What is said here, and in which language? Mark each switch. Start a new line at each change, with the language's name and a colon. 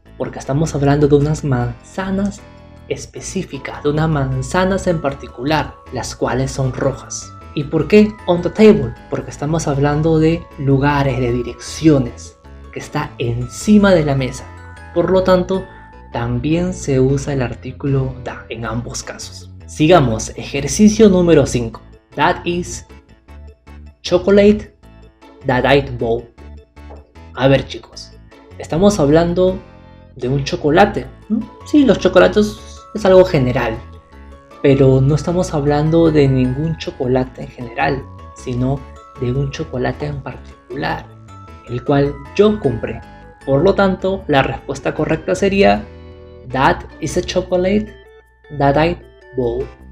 Spanish: Porque estamos hablando de unas manzanas específicas, de unas manzanas en particular, las cuales son rojas. ¿Y por qué on the table? Porque estamos hablando de lugares, de direcciones, que está encima de la mesa. Por lo tanto, también se usa el artículo da en ambos casos. Sigamos, ejercicio número 5.
English: That is chocolate that I bowl.
Spanish: A ver chicos, estamos hablando de un chocolate. Sí, los chocolates es algo general, pero no estamos hablando de ningún chocolate en general, sino de un chocolate en particular, el cual yo compré. Por lo tanto, la respuesta correcta sería
English: That is a chocolate that I bought.